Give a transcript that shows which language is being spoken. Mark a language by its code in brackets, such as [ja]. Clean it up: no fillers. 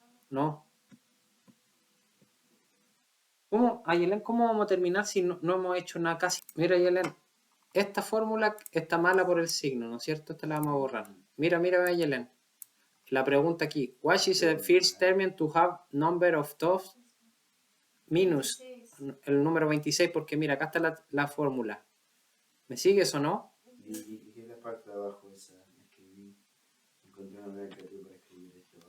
[es] No. ¿Cómo, Ayelen, cómo vamos a terminar si no hemos hecho nada casi? Mira, Ayelen, esta fórmula está mala por el signo, ¿no es cierto? Esta la vamos a borrar. Mira, Ayelen. La pregunta aquí. [en] What is the first term to have number of dots minus [es] el número [en] 26? [es] Porque mira, acá está la fórmula. ¿Me sigues o no? ¿Y qué es la parte de abajo esa? Escribí. Encontré una manera creativa para escribir esto.